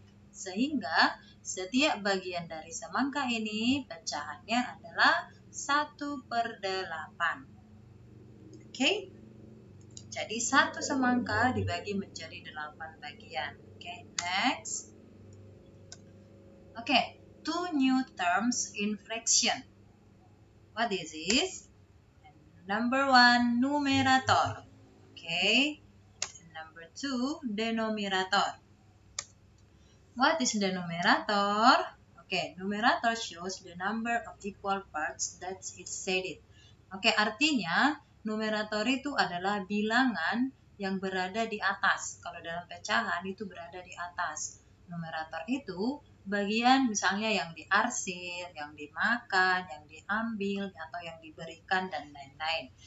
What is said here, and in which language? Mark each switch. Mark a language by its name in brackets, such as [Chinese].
[Indonesian] Sehingga setiap bagian dari semangka ini pecahannya adalah 1/8. Oke, jadi satu semangka dibagi menjadi 8 bagian. [English] Oke, next. Oke, two new terms in fraction. What is this? Number 1, numerator. Okay, number 2, denominator. What is the numerator? Okay, numerator shows the number of equal parts that it stated. [Indonesian] Okay, artinya numerator itu adalah bilangan yang berada di atas. Kalau dalam pecahan itu berada di atas. Numerator itu bagian misalnya yang diarsir, yang dimakan, yang diambil, atau yang diberikan, dan lain-lain.